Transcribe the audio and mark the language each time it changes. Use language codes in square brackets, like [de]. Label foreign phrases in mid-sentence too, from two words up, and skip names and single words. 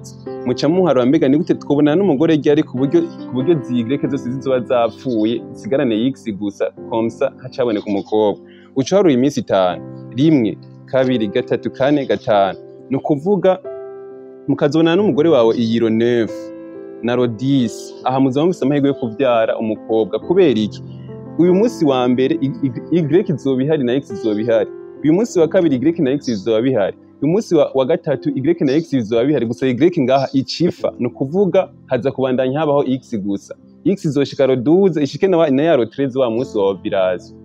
[rn] Muca muharura mbega ni gute twobonana n'umugore ryari ku buryo Y zose zizoba zapfuye zisigarane X gusa, komsa haca haboneka umukobwa. Uca uharura iminsi 5: 1, 2, 3, 4, 5. Nukuvuga mukazobonana n'umugore wawe iyi le 9 na le 10, aha muzoba mufise amahirwe yo kuvyara umukobwa. Kubera iki? Uyu munsi wa mbere Y izoba ihari na X izoba ihari, uyu munsi wa kabiri Y na X izoba bihari, uyu munsi wa gatatu Y na X izoba bihari, gusa Y ngaha icifa. Nukuvuga haza kubandanya habaho X gusa. X izoshika le 12 ishike na ya le 13 wa munsi wa ovulation.